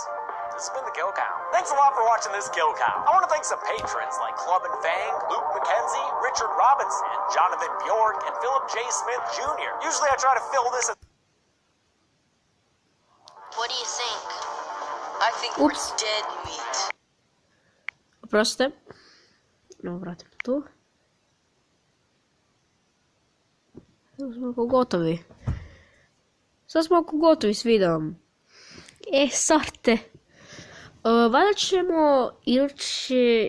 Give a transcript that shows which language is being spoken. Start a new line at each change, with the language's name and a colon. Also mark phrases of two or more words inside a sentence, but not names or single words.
English: This has been the Kill Count. Thanks a lot for watching this Kill Count. I want to thank some patrons like Club and Fang, Luke McKenzie, Richard Robinson, Jonathan Bjork, and Philip J. Smith Jr. Usually I try to fill this as... What do you think? I think we're dead meat.
Croatian: Oprostite. No, vratimo tu. Sad smo oko gotovi. Sad smo oko gotovi s videom. Sorte. Valjda ćemo ići...